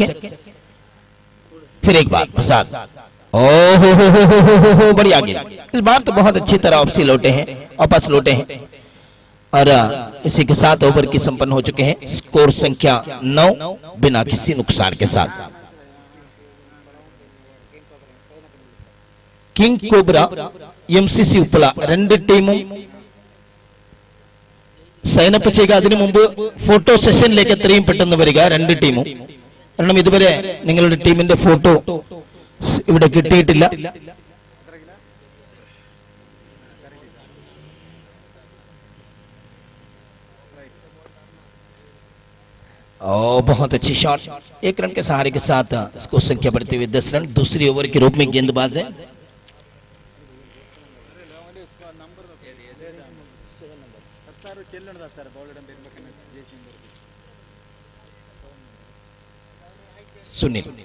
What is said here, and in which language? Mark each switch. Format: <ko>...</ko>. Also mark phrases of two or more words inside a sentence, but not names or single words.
<hi>फिर एक बार प्रसाद, हो बढ़िया गेंद। इस बार तो बहुत अच्छी तरह वापसी लौटे हैं, वापस लौटे हैं, और इसी के साथ ओवर की संपन्न हो चुके हैं। स्कोर संख्या 9 बिना किसी नुकसान के साथ।</hi> <ml>किंग कोबरा എംസിസി ഉപ്പള രണ്ട് ടീമും സൈനപ്പ് ചെയ്യുക. അതിനു മുമ്പ് ഫോട്ടോ സെഷനിലേക്ക് എത്രയും പെട്ടെന്ന് വരിക രണ്ട് ടീമും. കാരണം ഇതുവരെ നിങ്ങളുടെ ടീമിന്റെ ഫോട്ടോ ഇവിടെ കിട്ടിയിട്ടില്ല.</ml> <hi>बहुत अच्छी शॉट, 1 रन के सहारे के साथ स्कोर संख्या बढ़ते हुए 10 रन. दूसरी ओवर के रूप में गेंदबाज है सुनील.</hi>